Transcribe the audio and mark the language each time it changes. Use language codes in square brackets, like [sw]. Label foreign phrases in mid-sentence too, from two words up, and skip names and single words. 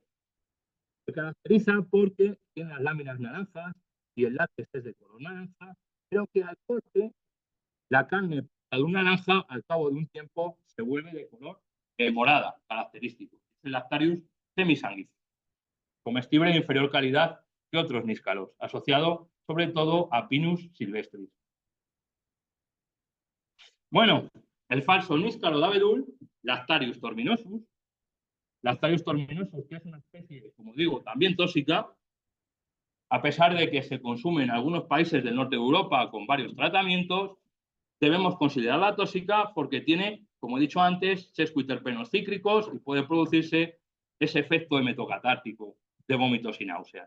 [es] Se caracteriza porque tiene las láminas naranjas y el látex es de color naranja, pero que al corte la carne de un naranja al cabo de un tiempo se vuelve de color morada, característico. Es el Lactarius semisanguiflus, comestible de inferior calidad que otros níscalos, asociado sobre todo a Pinus silvestris. Bueno, el falso níscalo de abedul, Lactarius torminosus. Lactarius torminosus, que es una especie, como digo, también tóxica, a pesar de que se consume en algunos países del norte de Europa con varios tratamientos, debemos considerarla tóxica porque tiene, como he dicho antes, sesquiterpenos cíclicos y puede producirse ese efecto hemetocatártico de vómitos y náuseas.